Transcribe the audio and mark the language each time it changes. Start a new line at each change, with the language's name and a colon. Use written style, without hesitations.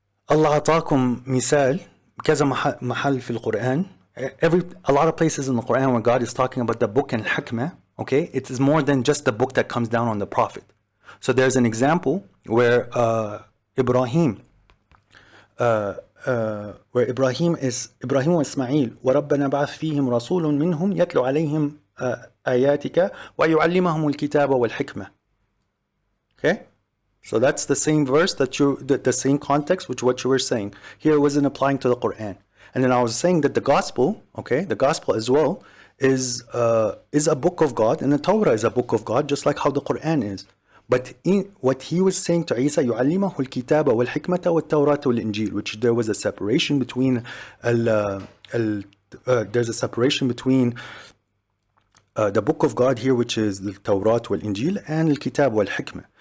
Arabic: الله أعطاكم مثال كذا محل في القرآن.
English: A lot of places in the Quran where God is talking about the book and hikmah, okay, it is more than just the book that comes down on the prophet. So there's an example where Ibrahim
Arabic: إبراهيم وإسماعيل وربنا بعث فيهم رسول منهم يتلو عليهم آياتك ويعلمهم الكتاب والحكمة.
English: Okay, so that's the same verse the same context which what you were saying. Here it wasn't applying to the Quran. And then I was saying that the gospel, okay, the gospel as well is a book of God, and the Torah is a book of God, just like how the Quran is. But what he was saying to Isa,
Arabic: يُعَلِّمَهُ الْكِتَابَ وَالْحِكْمَةَ وَالتَّوْرَاةَ وَالْإِنْجِيلَ,
English: which there was a separation between there's a separation between the book of God here, which is the Torah wal-Injil, and the Kitab wal-Hikmah.